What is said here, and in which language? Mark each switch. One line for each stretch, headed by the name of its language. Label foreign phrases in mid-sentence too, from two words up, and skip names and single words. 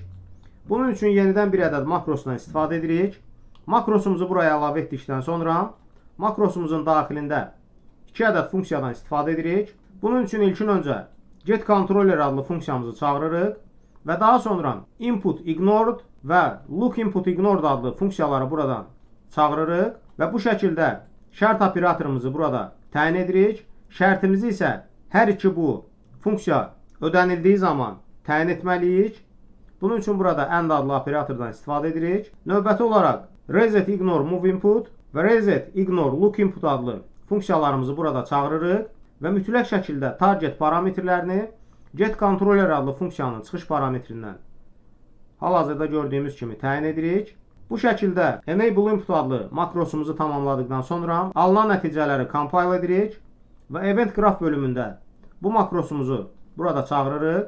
Azerbaijani: Bunun üçün yenidən bir ədəd makrosdan istifadə edirik. Makrosumuzu buraya əlavə etdikdən sonra makrosumuzun daxilində 2 ədəd funksiyadan istifadə edirik. Bunun üçün ilkin öncə getController adlı funksiyamızı çağırırıq və daha sonra
English: input ignored
Azerbaijani: və
English: look input ignored
Azerbaijani: adlı funksiyaları buradan çağırırıq və bu şəkildə şərt operatorumuzu burada təyin edirik. Şərtimizi isə hər iki bu funksiya ödənildiyi zaman təyin etməliyik. Bunun üçün burada AND adlı operatordan istifadə edirik. Növbəti olaraq
English: reset ignore move input
Azerbaijani: və
English: reset ignore look input
Azerbaijani: adlı funksiyalarımızı burada çağırırıq və mütləq şəkildə target parametrlərini
English: get controller
Azerbaijani: adlı funksiyanın çıxış parametrindən hal-hazırda gördüyümüz kimi təyin edirik. Bu şəkildə
English: enable input
Azerbaijani: adlı makrosumuzu tamamladıqdan sonra alınan nəticələri compile edirik və
English: event graph
Azerbaijani: bölümündə bu makrosumuzu burada çağırırıq.